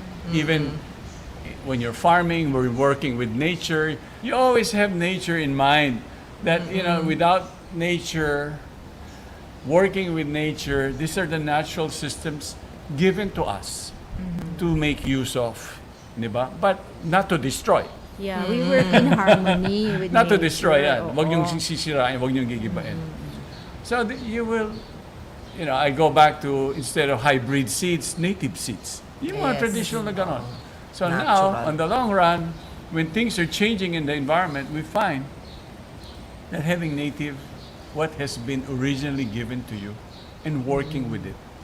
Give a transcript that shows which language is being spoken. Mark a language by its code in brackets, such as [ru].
[en] Even when you're farming, we're working with nature, you always have nature in mind. That, without nature, working with nature, these are the natural systems given to us to make use of. [tl] Diba? [en] But not to destroy. Yeah, we work in harmony with Not to nature. destroy yan. [tl] Huwag niyong sisirain, huwag niyong gigibain. [en] So you will, I go back to, instead of hybrid seeds, native seeds. [tl] Yung mga traditional na ganon. [en] So now, on the long run, when things are changing in the environment, we find that having native, what has been originally given to you, and working with it.